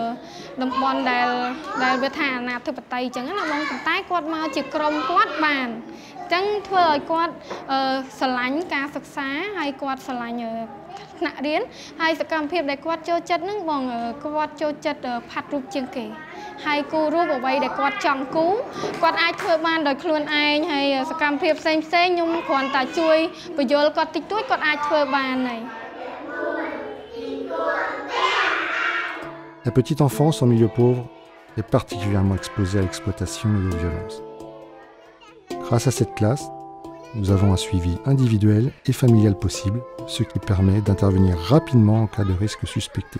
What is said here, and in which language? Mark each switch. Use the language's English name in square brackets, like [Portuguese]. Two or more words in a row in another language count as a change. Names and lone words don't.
[Khmer] ដែលវាថាអាណាធិបតេយ្យអញ្ចឹងណាបងប៉ុន្តែគាត់មកជាក្រុមគាត់បានអញ្ចឹងធ្វើឲ្យគាត់ស្រឡាញ់ការសិក្សាហើយគាត់ស្រឡាញ់ថ្នាក់រៀនហើយសកម្មភាពដែលគាត់ចូលចិត្តហ្នឹងបងគាត់ចូលចិត្តផាត់រូបជាងគេហើយគូររូបអ្វីដែលគាត់ចង់គូគាត់អាចធ្វើបានដោយខ្លួនឯងហើយសកម្មភាពផ្សេងខ្ញុំគ្រាន់តែជួយបញ្យល់គាត់តិចតួចគាត់អាចធ្វើបានហើយ [French] La petite enfance en milieu pauvre est particulièrement exposée à l'exploitation et aux violences. Grâce à cette classe, nous avons un suivi individuel et familial possible, ce qui permet d'intervenir rapidement en cas de risque suspecté.